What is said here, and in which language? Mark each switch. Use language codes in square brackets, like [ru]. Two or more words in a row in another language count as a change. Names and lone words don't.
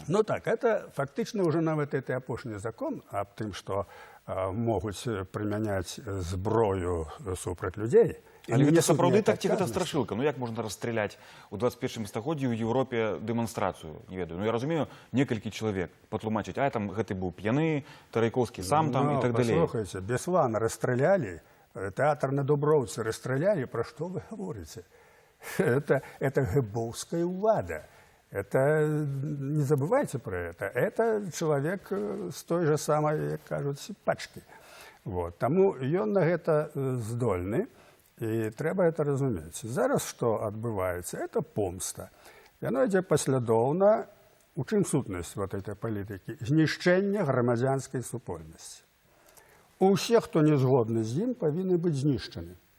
[be] Ну так, это фактычна ўжо нават гэты апошні закон аб тым, што могуць прымяняць зброю супраць людзей. Але гэта сапраўды так ці гэта страшылка? Як можна расстрыляць у 21 стагоддзі ў Еўропе дэманстрацыю? Не ведаю. Я разумею, некалькі чалавек патлумачыць, там гэты быў п'яны, Тарайкоўскі сам там і так далей. Паслухайце, Беслана расстралялі, [ru] Театр на Дубровце расстреляли, про что вы говорите? Это гэбовская улада. Это, не забывайте про это. Это человек с той же самой, [be] як кажуть, пачки. [ru] Вот. [be] Тому ён на гэта здольны, і трэба это разумець. Зараз што адбываецца? Это помста. Яно ідзе паслядоўна. У чым сутнасць [ru] вот этой [be] палітыкі? Знішчэнне грамадзянскай супольнасці. Усе, хто не згодны з ім, павінны быць знішчаны.